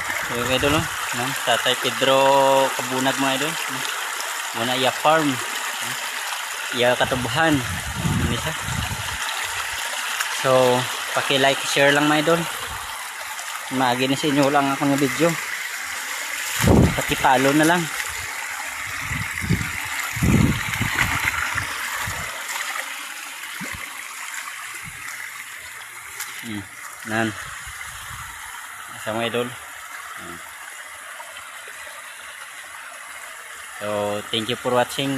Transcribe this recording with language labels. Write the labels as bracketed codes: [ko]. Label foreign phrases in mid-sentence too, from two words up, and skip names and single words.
[tl] So yung idol, no? Tatay Pedro Kabunag mga idol. [hil] Muna iya farm. Iya katubuhan. Isa. So, paki-like, share lang mga idol. Maagi na sa inyo lang akong video. Paki-follow na lang. Nan. Sa mga idol. [en] So, thank you for watching.